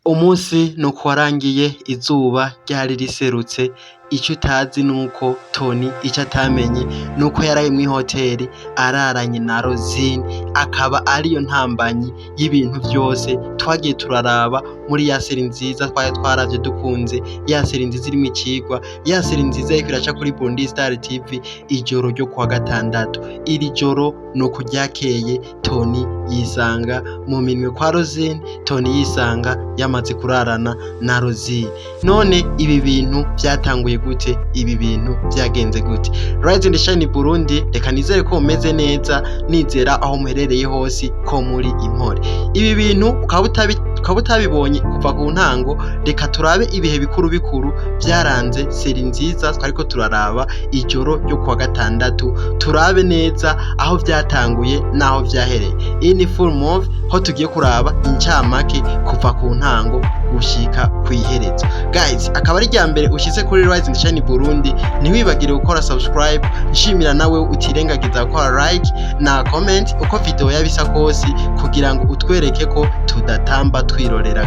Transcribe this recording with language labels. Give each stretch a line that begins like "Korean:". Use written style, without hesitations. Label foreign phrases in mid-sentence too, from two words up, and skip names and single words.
Rundi: Umunsi nuko warangiye izuba ryari riserutse, ico utazi nuko Tony ico atamenye nuko yaraye mw'ihoteri araranye na Rosine, akaba ariyo ntambanyi y'ibintu vyose twagiye turaraba muri ya seri nziza twari twaravye dukunze, ya seri nziza irimwo icigwa, ya seri nziza iriko iraca kuri Burundi Star TV ijoro ryo kuwa gatandatu. Iri joro nuko ryakeye Tony yisanga mu minwe kwa Rosine, Tony yisanga yamaze kurarana na Rosine. None ibi bintu vyatanguye gute? Ibi bintu vyagenze gute? Rise and Shine Burundi, reka nizere ko mumeze neza, nizera aho muherereye hose ko muri impore. Ibi bintu ukaba utabibonye kuva ku ntango, reka turabe ibihe bikuru bikuru vyaranze seri nziza twariko turaraba ijoro ryo kuwa gatandatu, turabe neza aho vyatanguye naho vyahereye. Iyi ni
English: full move
Rundi: ho tugiye kuraba incamake kuva ku ntango gushika kw'iherezo. Guys, akaba ari ryambere ushitse kuri Rise and Shine Burundi, ntiwibagire gukora subscribe, nshimira nawe utirengagiza gukora like na comment uko video yabisa kose, kugira ngo utwereke ko tudatamba twirorera.